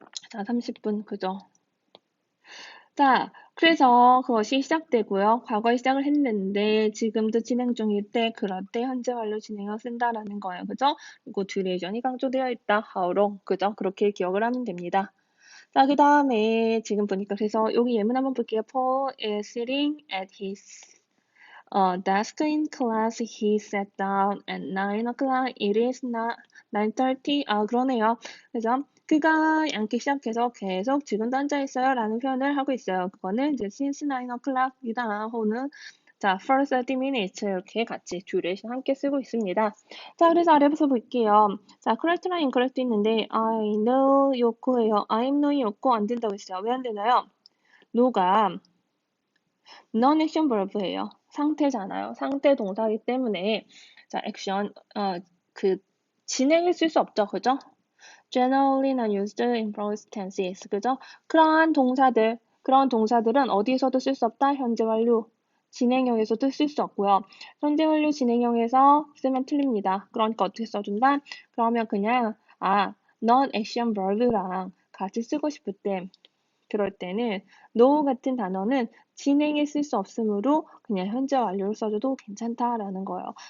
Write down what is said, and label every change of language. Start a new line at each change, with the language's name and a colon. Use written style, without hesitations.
Korean: 자, 30분. 그죠? 자, 그래서 그것이 시작되고요. 과거에 시작을 했는데, 지금도 진행 중일 때, 그럴 때 현재 완료 진행을 쓴다라는 거예요. 그죠? 그리고 duration이 강조되어 있다.
English: how long.
Korean: 그죠? 그렇게 기억을 하면 됩니다. 자, 그 다음에 지금 보니까 그래서 여기 예문 한번 볼게요.
English: Paul is sitting at his desk in class. He sat down at 9 o'clock. It is not 9:30.
Korean: 그러네요. 그래서 그가 앉기 시작해서 계속 지금도 앉아 있어요 라는 표현을 하고 있어요. 그거는 이제
English: since 9 o'clock
Korean: 이다. 혹은 자,
English: for 30 minutes
Korean: 이렇게 같이 duration 함께 쓰고 있습니다. 자, 그래서 아래부터 볼게요. 자, correct랑 incorrect 있는데
English: I know
Korean: 요코예요. I'm know이 요코 안 된다고 했어요. 왜 안 되나요?
English: know가 non-action verb예요.
Korean: 상태잖아요. 상태 동사이기 때문에 자, 액션 그 진행을 쓸 수 없죠. 그죠?
English: generally not used in past tenses.
Korean: 그죠? 그런 동사들은 어디에서도 쓸 수 없다. 현재 완료 진행형에서도 쓸 수 없고요. 현재 완료 진행형에서 쓰면 틀립니다. 그러니까 어떻게 써준다? 그러면 그냥 non-action verb랑 같이 쓰고 싶을 때 그럴 때는 no 같은 단어는 진행에 쓸 수 없으므로 그냥 현재 완료를 써줘도 괜찮다라는 거예요.